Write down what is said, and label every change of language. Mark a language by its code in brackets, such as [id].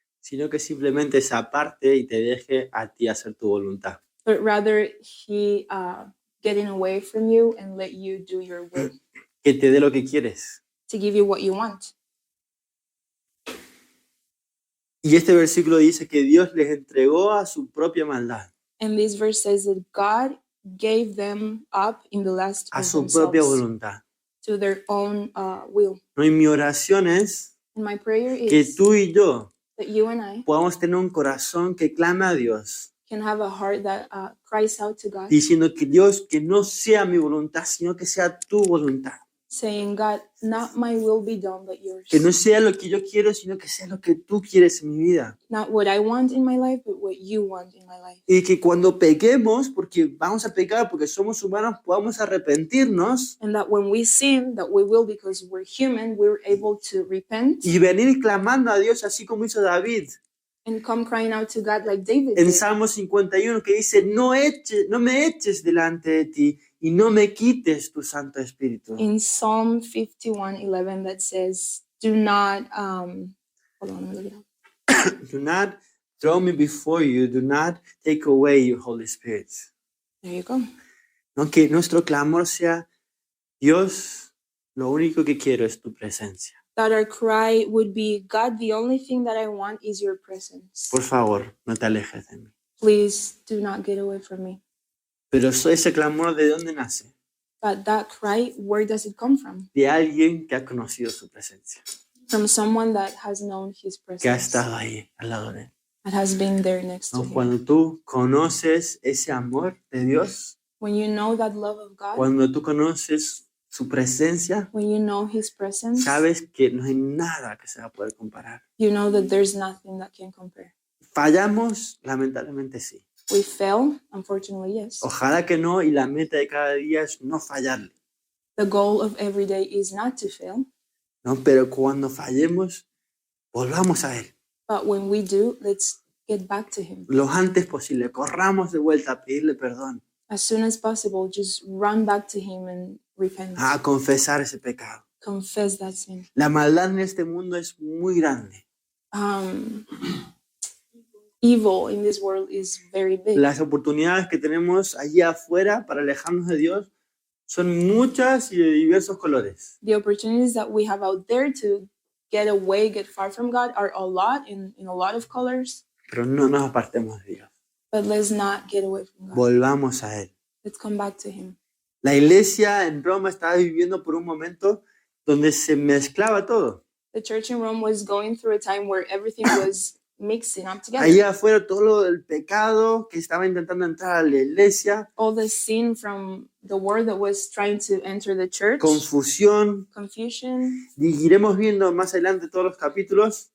[es] Sino que simplemente se aparte y te deje a ti hacer tu voluntad. [en] but rather he getting away from you and let you do your will, [es] Que te dé lo que quieres. [en] to give you what you want. [es] Y este versículo dice que Dios les entregó a su propia maldad, [en] And this verse says that God gave them up in the lust [es] a [en] of [es] su propia [en] themselves [es] voluntad. [en] to their own will. [es] No, y mi oración es [en] And my prayer [es] que [en] is [es] tú y yo [en] that you and I [es] podamos tener un corazón que clame a Dios, [en] can have a heart that cries out to God, [es] diciendo que Dios, que no sea mi voluntad, sino que sea tu voluntad. [en] saying, God, not my will be done, but yours. [es] Que no sea lo que yo quiero, sino que sea lo que tú quieres en mi vida. [en] Not what I want in my life, but what you want in my life. [es] Y que cuando pequemos, porque vamos a pecar, porque somos humanos, podamos arrepentirnos [en] And that when we sin, that we will, because we're human, we're able to repent [es] y venir clamando a Dios, así como hizo David [en] and come crying out to God like David [es] en [en] did. [es] Salmo 51, que dice, no me eches delante de ti y no me quites tu Santo Espíritu. [en] In Psalm 51:11 that says, do not, hold on, let me look it up. Do not throw me before you, do not take away your Holy Spirit. There you go. [es] No, que nuestro clamor sea, Dios, lo único que quiero es tu presencia. [en] That our cry would be, God, the only thing that I want is your presence. [es] Por favor, no te alejes de mí. [en] Please do not get away from me. [es] Pero ese clamor, ¿de dónde nace? [en] But that cry, where does it come from? [es] De alguien que ha conocido su presencia, [en] From someone that has known his [es] que ha [en] presence, [es] estado ahí al lado de él. [en] that has been there next to [es] ¿No? [en] him. [es] Cuando tú conoces ese amor de Dios, [en] When you know that love of God, [es] cuando tú conoces su presencia, [en] when you know his presence, [es] sabes que no hay nada que se va a poder comparar. [en] you know that there's nothing that can compare. [es] Fallamos, lamentablemente sí. [en] We fail, unfortunately, yes. [es] Ojalá que no, y la meta de cada día es no fallarle, [en] The goal of every day is not to fail, [es] ¿no? Pero cuando fallemos, volvamos a Él. [en] but when we do, let's get back to him. [es] Lo antes posible, corramos de vuelta a pedirle perdón, [en] As soon as possible, just run back to him and repent. [es] a confesar ese pecado. [en] Confess that sin. [es] La maldad en este mundo es muy grande. [en] Evil in this world is very big. [es] Las oportunidades que tenemos allí afuera para alejarnos de Dios son muchas y de diversos colores. [en] The opportunities that we have out there to get away, get far from God are a lot in a lot of colors. [es] Pero no nos apartemos de Dios. [en] But let's not get away from God. [es] Volvamos a Él. [en] Let's come back to him. [es] La iglesia en Roma estaba viviendo por un momento donde se mezclaba todo. [en] The church in Rome was going through a time where everything was mixing up together. [es] Allí afuera todo el pecado que estaba intentando entrar a la iglesia, [en] All the sin from the word that was trying to enter the church, [es] confusión. [en] confusion, [es] Y iremos viendo más adelante todos los capítulos.